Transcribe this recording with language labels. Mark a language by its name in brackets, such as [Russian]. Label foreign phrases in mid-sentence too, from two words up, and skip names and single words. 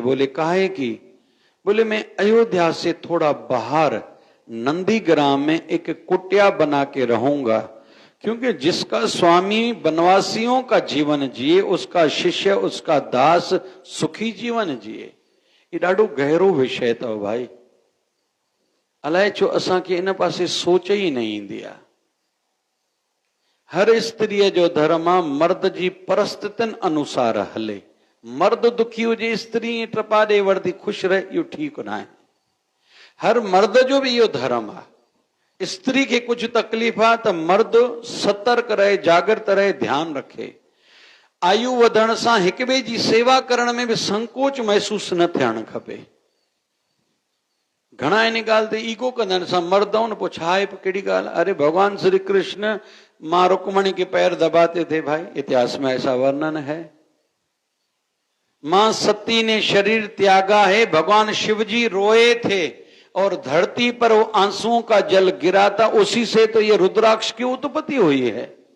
[Hindi] बोले काहे की? बोले मैं अयोध्या से थोड़ा बाहर नंदीग्राम में एक कुटिया बना के रहूंगा, क्योंकि जिसका स्वामी वनवासियों का जीवन जिए, उसका शिष्य, उसका दास सुखी जीवन जिए। [Sindhi] ये ॾाढो गहरो विषय अथव भाई। अलाए छो असांखे इन पासे सोच [Hindi] ही नहीं [Sindhi] ईंदी आहे। हर स्त्रीअ जो धर्म आहे मर्द जी परिस्थितियुनि अनुसार हले। मर्द दुखी हुजे, स्त्री टपा ॾे वरदी ख़ुशि रहे, इहो ठीकु न आहे। हर मर्द जो भी इहो धर्म आहे। स्त्री खे कुछ तकलीफ़ आहे त मर्द सतर्क रहे, जागृत रहे, ध्यान रखे। आयु वधण सां हिक ॿिए जी सेवा करण में भी संकोच महसूस न थियणु खपे। घणा इन ॻाल्हि ते ईगो कंदा आहिनि, असां मर्द आहियूं न, पोइ छा आहे, कहिड़ी ॻाल्हि। [Hindi] अरे भगवान श्री कृष्ण मां रुक्मणी के पैर दबाते थे भाई, इतिहास में ऐसा वर्णन है। मां सती ने शरीर त्यागा है, भगवान शिव जी रोए थे और धरती पर वो आंसुओं का जल गिरा था, उसी से तो ये रुद्राक्ष की उत्पत्ति हुई है।